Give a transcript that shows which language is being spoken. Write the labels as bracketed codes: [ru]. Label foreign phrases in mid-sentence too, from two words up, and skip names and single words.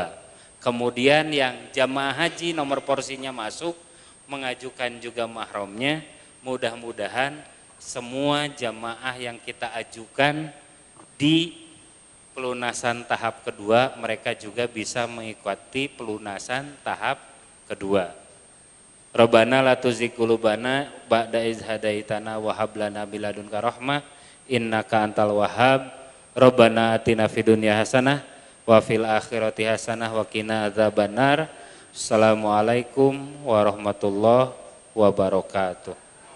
[id] Kemudian yang jamaah haji nomor porsinya masuk, mengajukan juga mahrumnya, mudah-mudahan semua jamaah yang kita ajukan di pelunasan tahap kedua, mereka juga bisa mengikuti pelunasan tahap kedua. [ar] ربنا لا تزغ قلوبنا بعد إذ هديتنا وهب لنا من لدنك رحمة إنك أنت الوهاب. ربنا آتنا في الدنيا حسنة وفي الآخرة حسنة وقنا عذاب النار. السلام عليكم ورحمة الله وبركاته.